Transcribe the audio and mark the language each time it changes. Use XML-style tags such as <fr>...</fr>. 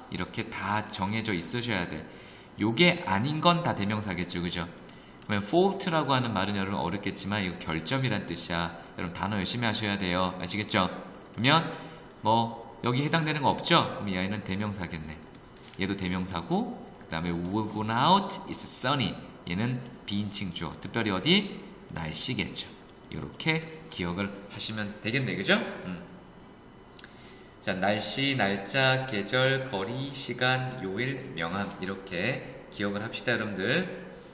<ko>이렇게 다 정해져 있으셔야 돼. 요게 아닌 건 다 대명사겠죠. 그죠? 그러면 fault라고 하는 말은 여러분 어렵겠지만 이거 결점이란 뜻이야. 여러분 단어 열심히 하셔야 돼요. 아시겠죠? 그러면 뭐 여기 해당되는 거 없죠? 그럼 이 아이는 대명사겠네. 얘도 대명사고 그 다음에</ko> <en>we'll go out, it's sunny.</en> <ko>얘는 비인칭 주어. 특별히 어디? 날씨겠죠. 이렇게 기억을 하시면 되겠네. 그죠? 자, 날씨, 날짜, 계절, 거리, 시간, 요일, 명함 이렇게 기억을 합시다, 여러분들.</ko>